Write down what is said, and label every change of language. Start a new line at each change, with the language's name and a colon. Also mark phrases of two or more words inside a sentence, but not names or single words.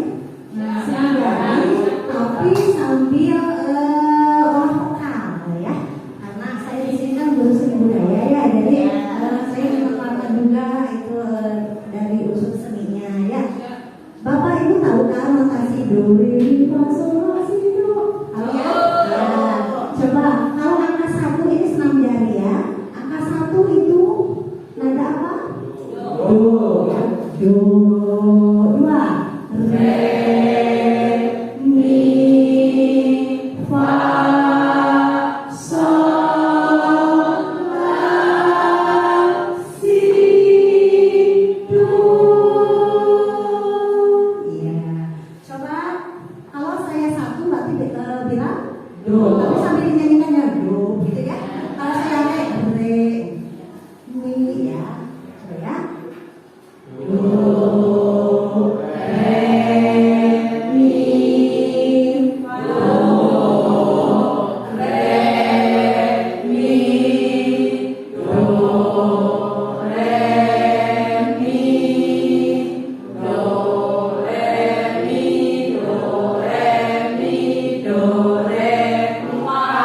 Indonesian: Senam jari, tapi sambil olah vokal ya. Karena saya di sini kan guru seni budaya ya, jadi saya mengeluarkan juga itu dari unsur seninya ya. Bapak Ibu tahu kan notasi do re mi fa sol la si do? Halo ya? Ya. Coba kalau angka 1 ini senam jari ya. Angka 1 itu nada apa? Do. Do. 2 re mi fa sol la si do. Iya. Coba kalau saya 1 berarti bilang do. Tapi sambil dinyanyikan ya do gitu ya. Kalau saya re mi ya. Coba ya. Do re mi do re mi do re mi do re mi do re mi do re fa.